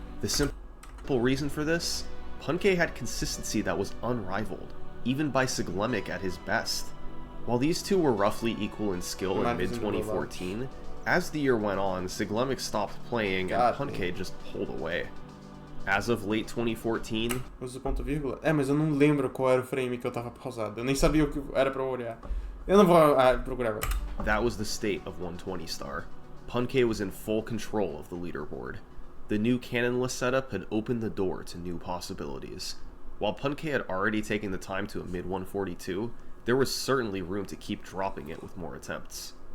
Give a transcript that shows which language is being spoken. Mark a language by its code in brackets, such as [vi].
[en] The simple reason for this? Punke had consistency that was unrivaled, even by Siglemic at his best. While these two were roughly equal in skill in mid-2014, as the year went on, Siglemic stopped playing and Punke just pulled away. As of late 2014... [pt] Usa ponto vírgula? Mas eu não lembro qual era o frame que eu tava pausado. Eu nem sabia o que era pra eu olhar. Eu não vou procurar agora. [en] That was the state of 120 star. Punke was in full control of the leaderboard. The new cannonless setup had opened the door to new possibilities. While Punke had already taken the time to a mid-142, there was certainly room to keep dropping it with more attempts.